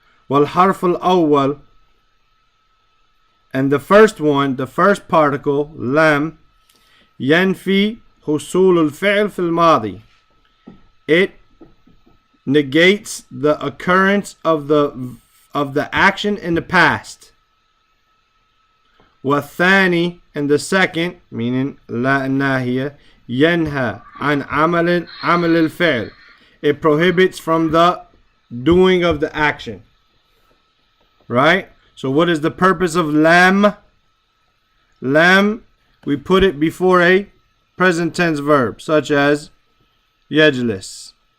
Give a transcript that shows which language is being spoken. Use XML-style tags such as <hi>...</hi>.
<ar>والحرف الأول,</ar> <en>and the first one, the first particle lam,</en> <ar>ينفي حصول الفعل في الماضي.</ar> <en>It negates the occurrence of the action in the past.</en> <ar>والثاني,</ar> <en>and the second, meaning</en> <ar>لا الناهية, ينهى عن عمل الفعل.</ar> <en>It prohibits from the doing of the action. Right? So what is the purpose of lam? Lam, we put it before a present tense verb, such as يجلس.</en>